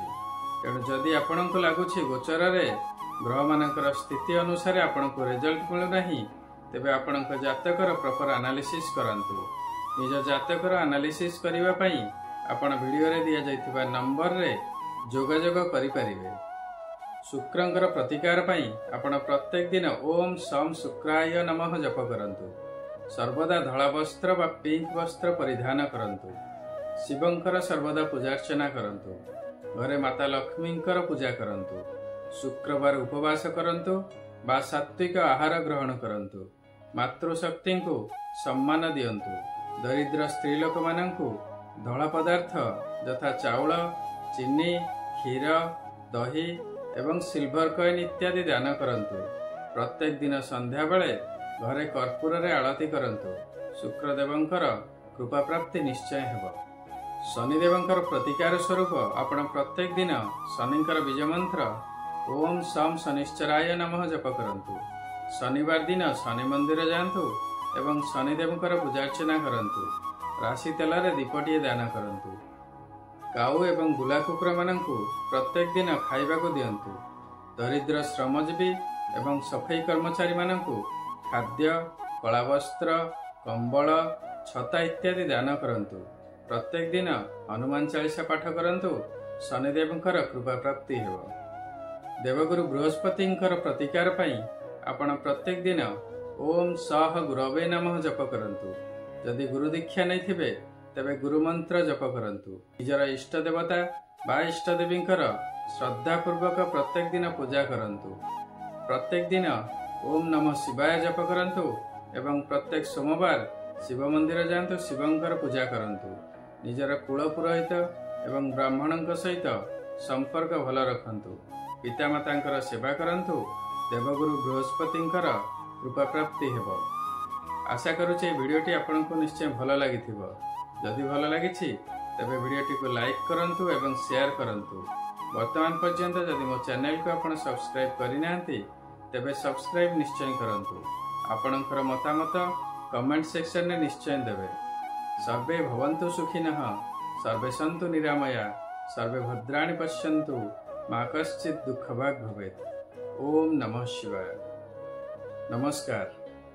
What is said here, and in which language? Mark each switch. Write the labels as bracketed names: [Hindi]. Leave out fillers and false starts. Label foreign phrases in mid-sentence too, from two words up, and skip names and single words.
[Odia] ତେଣୁ ଯଦି ଆପଣଙ୍କୁ ଲାଗୁଛି ଗୋଚର ରେ ଗ୍ରହ ମାନଙ୍କର ସ୍ଥିତି ଅନୁସାର ଆପଣଙ୍କୁ ରିଜଲ୍ଟ ମିଳୁ ନାହିଁ, ତେବେ ଆପଣଙ୍କୁ ଜାତକର [English] proper analysis [Odia] କରନ୍ତୁ। ନିଜ ଜାତକର ଏନାଲିସିସ କରିବା ପାଇଁ ଆପଣ ଭିଡିଓ ରେ ଦିଆଯାଇଥିବା ନମ୍ବର ରେ ଯୋଗାଯୋଗ କରିପାରିବେ। ଶୁକ୍ରଙ୍କର ପ୍ରତିକାର ପାଇଁ ଆପଣ ପ୍ରତ୍ୟେକ ଦିନ [Sanskrit] ओम सम शुक्राय नमः [Odia] ଜପ କରନ୍ତୁ। ସର୍ବଦା ଧଳା ବସ୍ତ୍ର ବା ପିଙ୍କ ବସ୍ତ୍ର ପରିଧାନ କରନ୍ତୁ। ଶିବଙ୍କର ସର୍ବଦା ପୂଜାର୍ଚ୍ଚନା କରନ୍ତୁ। ଘରେ ମାତା ଲକ୍ଷ୍ମୀଙ୍କର ପୂଜା କରନ୍ତୁ। ଶୁକ୍ରବାର ଉପବାସ କରନ୍ତୁ ବା ସାତ୍ତ୍ୱିକ ଆହାର ଗ୍ରହଣ କରନ୍ତୁ। ମାତୃଶକ୍ତି କୁ ସମ୍ମାନ ଦିଅନ୍ତୁ। ଦରିଦ୍ର ସ୍ତ୍ରୀ ଲୋକ ମାନଙ୍କୁ ଧଳା ପଦାର୍ଥ ଯଥା ଚାଉଳ, ଚିନି, କ୍ଷୀର, ଦହି ଏବଂ [English] silver coin [Odia] ଇତ୍ୟାଦି ଦାନ କରନ୍ତୁ। ପ୍ରତ୍ୟେକ ଦିନ ସନ୍ଧ୍ୟା ବେଳେ ଘରେ କର୍ପୂର ରେ ଆରତୀ କରନ୍ତୁ। ଶୁକ୍ରଦେବଙ୍କର କୃପା ପ୍ରାପ୍ତି ନିଶ୍ଚୟ ହେବ। ଶନିଦେବଙ୍କର ପ୍ରତିକାର ସ୍ୱରୂପ ଆପଣ ପ୍ରତ୍ୟେକ ଦିନ ଶନିଙ୍କର ବୀଜ ମନ୍ତ୍ର [Sanskrit] ओम सम शनिश्चराय नमः [Odia] ଜପ କରନ୍ତୁ। ଶନିବାର ଦିନ ଶନି ମନ୍ଦିର ଯାଆନ୍ତୁ ଏବଂ ଶନିଦେବଙ୍କର ପୂଜାର୍ଚ୍ଚନା କରନ୍ତୁ। ରାଶି ତେଲ ରେ ଦୀପଟିଏ ଦାନ କରନ୍ତୁ। କାଉ ଏବଂ ଗୁଲା କୁକୁର ମାନଙ୍କୁ ପ୍ରତ୍ୟେକ ଦିନ ଖାଇବା କୁ ଦିଅନ୍ତୁ। ଦରିଦ୍ର ଶ୍ରମଜୀବୀ ଏବଂ ସଫେଇ କର୍ମଚାରୀ ମାନଙ୍କୁ ଖାଦ୍ୟ, କଳା ବସ୍ତ୍ର, କମ୍ବଳ, ଛତା ଇତ୍ୟାଦି ଦାନ କରନ୍ତୁ। ପ୍ରତ୍ୟେକ ଦିନ ହନୁମାନ ଚାଳିଶା ପାଠ କରନ୍ତୁ। ଶନିଦେବଙ୍କର କୃପା ପ୍ରାପ୍ତି ହେବ। ଦେବଗୁରୁ ବୃହସ୍ପତିଙ୍କର ପ୍ରତିକାର ପାଇଁ ଆପଣ ପ୍ରତ୍ୟେକ ଦିନ [Sanskrit] ओम सह गुरवे नमः [Odia] ଜପ କରନ୍ତୁ। ଯଦି ଗୁରୁ ଦୀକ୍ଷା ନହିଁ ଥିବେ ତେବେ ଗୁରୁ ମନ୍ତ୍ର ଜପ କରନ୍ତୁ। ନିଜର ଇଷ୍ଟ ଦେବତା ବା ଇଷ୍ଟ ଦେବୀଙ୍କର ଶ୍ରଦ୍ଧା ପୂର୍ବକ ପ୍ରତ୍ୟେକ ଦିନ ପୂଜା କରନ୍ତୁ। ପ୍ରତ୍ୟେକ ଦିନ [Sanskrit] ओम नमः शिवाय [Odia] ଜପ କରନ୍ତୁ ଏବଂ ପ୍ରତ୍ୟେକ ସୋମବାର ଶିବ ମନ୍ଦିର ଯାଆନ୍ତୁ, ଶିବଙ୍କର ପୂଜା କରନ୍ତୁ। ନିଜର କୁଳ ପୁରୋହିତ ଏବଂ ବ୍ରାହ୍ମଣଙ୍କ ସହିତ ସମ୍ପର୍କ ଭଲ ରଖନ୍ତୁ। ପିତାମାତାଙ୍କର ସେବା କରନ୍ତୁ। ଦେବଗୁରୁ ବୃହସ୍ପତିଙ୍କର କୃପା ପ୍ରାପ୍ତି ହେବ। ଆଶା କରୁଛି ଭିଡିଓଟି ଆପଣଙ୍କୁ ନିଶ୍ଚୟ ଭଲ ଲାଗିଥିବ। ଯଦି ଭଲ ଲାଗିଛି ତେବେ ଭିଡିଓଟି କୁ ଲାଇକ କରନ୍ତୁ ଏବଂ ସେୟାର କରନ୍ତୁ। ବର୍ତ୍ତମାନ ପର୍ଯ୍ୟନ୍ତ ଯଦି ମୋ ଚ୍ୟାନେଲ କୁ ଆପଣ ସବସ୍କ୍ରାଇବ କରିନାହାନ୍ତି ତେବେ ସବସ୍କ୍ରାଇବ ନିଶ୍ଚୟ କରନ୍ତୁ। ଆପଣଙ୍କର ମତାମତ [English] comment section [Odia] ମେଁ ନିଶ୍ଚୟ ଦେବେ। [Sanskrit] सर्वे भवन्तु सुखिनः, सर्वे सन्तु निरामया, सर्वे भद्राणि पश्यन्तु, मा कश्चित् दुःखभाग् भवेत्। ओम नमः शिवाय। नमस्कार।